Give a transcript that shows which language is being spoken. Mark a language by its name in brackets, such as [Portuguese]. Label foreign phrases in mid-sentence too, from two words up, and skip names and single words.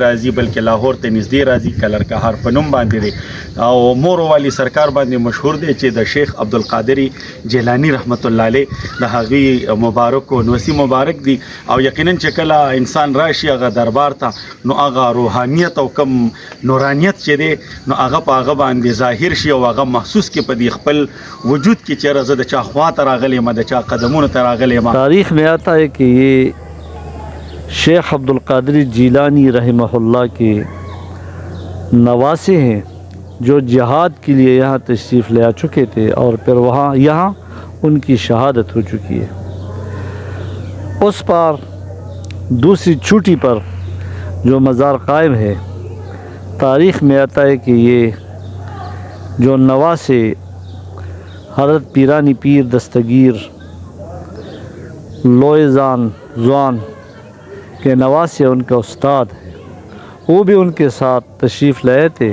[Pashto] راځي بلکې لاهور ته نږدې راځي، کلر کهار په نوم باندې دی او مورو والی سرکار باندې مشهور دی چې د شیخ عبدالقادر جیلانی [Arabic] رحمت الله علیه [Pashto] د هغوی مبارک او نوسی مبارک دی او یقینا چې کله انسان راشي هغه دربار ته نو هغه روحانیت او کم نورانیت چې دی نو هغه په هغه باندې ظاهر شي او هغه محسوس کې په دې خپل وجود کې چېرې زه د چا خوا ته راغلی یم د چا قدمونو ته راغلی یم. [Urdu] تاریخ میں آتا ہے کہ یہ شیخ عبدالقادر جیلانی [Arabic] رحمہ اللہ [Urdu] کے نواسے ہیں جو جہاد کے لیے یہاں تشریف لے آ چکے تھے اور پھر یہاں ان کی شہادت ہو چکی ہے. اس پر دوسری چوٹی پر جو مزار قائم ہے تاریخ میں آتا ہے کہ یہ جو نواسے حضرت پیرانی پیر دستگیر لوئزان زوان کے نواسے ان کا استاد ہے، وہ بھی ان کے ساتھ تشریف لائے تھے.